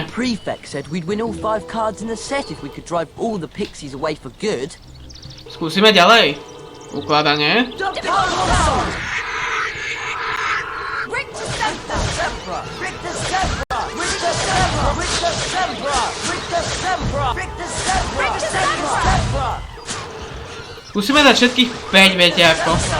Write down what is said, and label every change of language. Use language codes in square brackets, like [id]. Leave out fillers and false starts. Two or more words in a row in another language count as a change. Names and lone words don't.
[en] Prefect said we'd win all 5 cards in the set if we could drive all the pixies away for good. [sk] Skúsime ďalej. Ukladanie. Skúsime dať všetkých 5, viete ako.